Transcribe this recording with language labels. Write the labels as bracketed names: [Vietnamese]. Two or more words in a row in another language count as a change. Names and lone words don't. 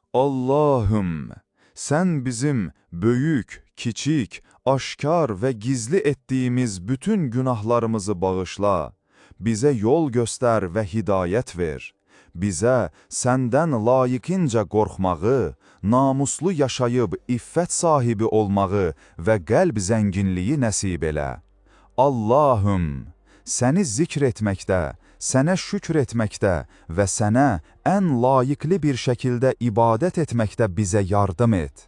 [Turkish] Allahüm, sen bizim böyük, kiçik, aşkar ve gizli ettiğimiz bütün günahlarımızı bağışla. Bize yol göster ve hidayet ver. Bize senden [Azerbaijani] layıkınca qorxmağı, namuslu yaşayıb iffət sahibi olmağı və qəlb zənginliyi nəsib elə. Allahüm, səni zikr etməkdə, sənə şükr etməkdə və sənə ən layiqli bir şəkildə ibadət etməkdə bizə yardım et.